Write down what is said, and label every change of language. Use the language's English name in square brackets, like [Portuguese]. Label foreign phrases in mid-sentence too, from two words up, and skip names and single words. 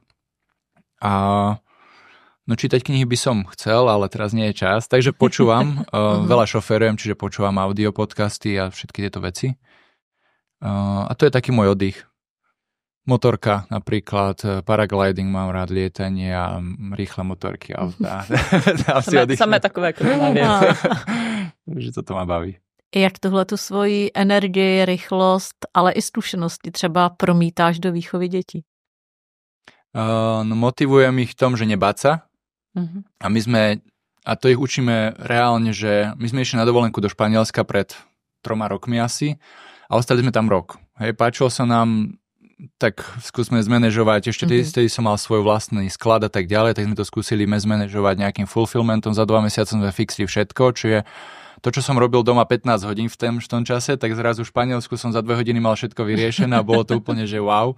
[Slovak] A no čítať knihy by som chcel, ale teraz nie je čas, takže počúvam, veľa šoferujem, čiže počúvam audio podcasty a všetky tieto veci. A to je taký môj oddych. Motorka napríklad, paragliding, mám rád lietanie a rýchle motorky. [Czech] Samé takové krvné věci. [Slovak] Takže toto ma baví. [Czech] Jak tohle tu svoji energii, rychlost, ale i zkušenosti třeba promítáš do výchovy dětí? [Slovak] No, motivujem ich v tom, že nebáť sa. A a to ich učíme reálne, že my sme išli na dovolenku do Španielska pred 3 rokmi asi a ostali sme tam rok. Hej, páčilo sa nám, tak skúsme zmanéžovať, ešte vtedy som mal svoj vlastný sklad a tak ďalej, tak sme to skúsili zmanéžovať nejakým fulfillmentom, za 2 mesiace sme fixli všetko, čiže to, čo som robil doma 15 hodín v tom čase, tak zrazu v Španielsku som za 2 hodiny mal všetko vyriešené a bolo to úplne, že wow.